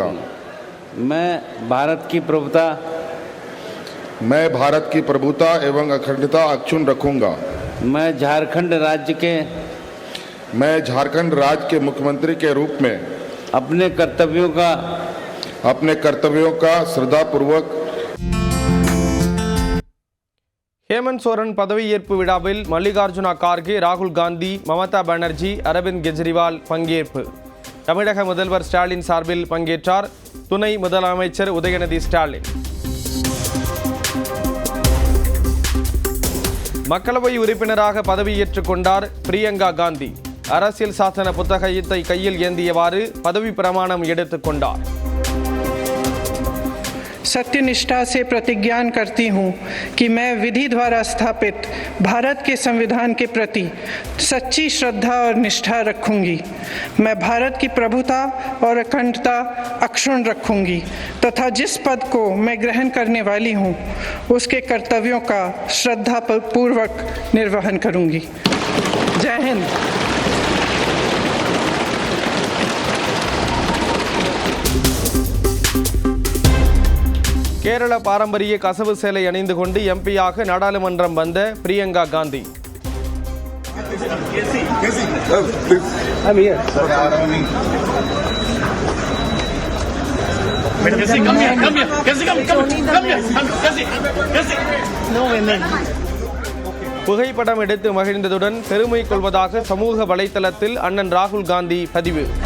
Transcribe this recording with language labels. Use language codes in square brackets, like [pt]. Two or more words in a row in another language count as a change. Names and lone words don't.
[hi] मैं भारत की प्रभुता एवं अखंडता अक्षुण्ण रखूंगा। मैं झारखंड राज्य के मुख्यमंत्री के रूप में अपने कर्तव्यों का श्रद्धापूर्वक [ta] ஹேமந்த் சோரன் பதவியேற்பு விழாவில் மல்லிகார்ஜுனா கார்கே, ராகுல் காந்தி, மமதா பானர்ஜி, அரவிந்த் கெஜ்ரிவால் பங்கேற்பு. தமிழக முதல்வர் ஸ்டாலின் சார்பில் பங்கேற்றார் துணை முதலமைச்சர் உதயநிதி ஸ்டாலின். மக்களவை உறுப்பினராக பதவியேற்றுக் கொண்டார் பிரியங்கா காந்தி. அரசியல் சாசன புத்தகத்தை கையில் ஏந்தியவாறு பதவி பிரமாணம் எடுத்துக் கொண்டார். [hi] सत्यनिष्ठा से प्रतिज्ञा करती हूँ कि मैं विधि द्वारा स्थापित भारत के संविधान के प्रति सच्ची श्रद्धा और निष्ठा रखूंगी। मैं भारत की प्रभुता और अखंडता अक्षुण्ण रखूंगी तथा जिस पद को मैं ग्रहण करने वाली हूँ उसके कर्तव्यों का श्रद्धापूर्वक निर्वहन करूंगी। जय हिंद। [ta] கேரள பாரம்பரிய கசவு சேலை அணிந்து கொண்டு எம்பியாக நாடாளுமன்றம் வந்த பிரியங்கா காந்தி. புகைப்படம் எடுத்து மகிழ்ந்ததுடன் பெருமை கொள்வதாக சமூக வலைதளத்தில் அண்ணன் ராகுல் காந்தி பதிவு.